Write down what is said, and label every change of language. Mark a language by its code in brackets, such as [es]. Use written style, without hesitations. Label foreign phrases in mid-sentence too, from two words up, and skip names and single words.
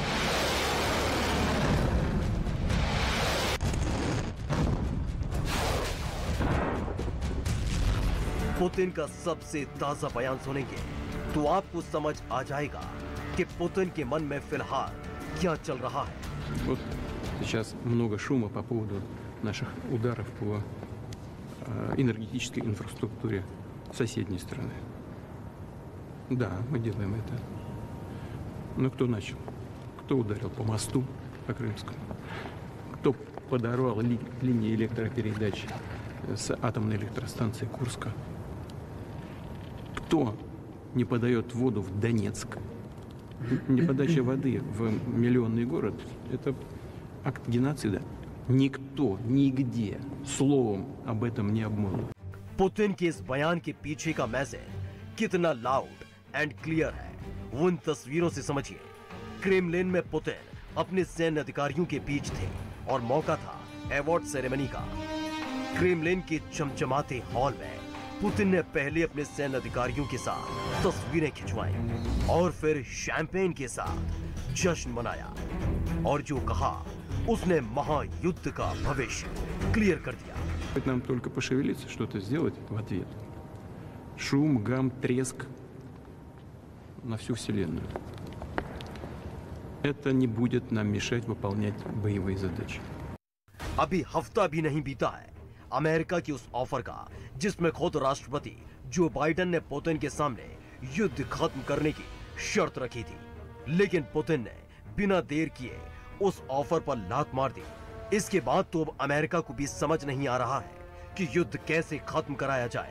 [hi] पुतिन का सबसे ताजा बयान सुनेंगे तो आपको समझ आ जाएगा कि पुतिन के मन में फिलहाल क्या चल रहा है। [ru] Вот сейчас много шума по поводу наших ударов по энергетической инфраструктуре соседней страны. Да, мы делаем это. Но кто начал? Кто ударил по мосту, по Крымскому? Кто подорвал линии электропередач с атомной электростанции Курска? Кто не подает воду в Донецк? Неподача воды в миллионный город – это акт геноцида. Никто, нигде словом об этом не обмолвил. [hi] पुतिन के इस बयान के पीछे का मैसेज कितना [en] loud and clear [hi] है वो इन तस्वीरों से समझिए। क्रेमलिन में पुतिन अपने सैन्य अधिकारियों के बीच थे और मौका था [en] award ceremony [hi] का। क्रेमलिन के चमचमाते हॉल में पुतिन ने पहले अपने सैन्य अधिकारियों के साथ तस्वीरें खिंचवाई और फिर शैंपेन के साथ जश्न मनाया और जो कहा उसने महायुद्ध का भविष्य क्लियर कर दिया। [ru] Нам только пошевелиться, что-то сделать в ответ. Шум, гам, треск на всю Вселенную. Это не будет нам мешать выполнять боевые задачи. [hi] अभी हफ्ता भी नहीं बीता है अमेरिका की उस ऑफर का जिसमें खुद राष्ट्रपति जो बाइडेन ने पुतिन के सामने युद्ध खत्म करने की शर्त रखी थी, लेकिन पुतिन ने बिना देर किए उस ऑफर पर लात मार दी। इसके बाद तो अब अमेरिका को भी समझ नहीं आ रहा है कि युद्ध कैसे खत्म कराया जाए।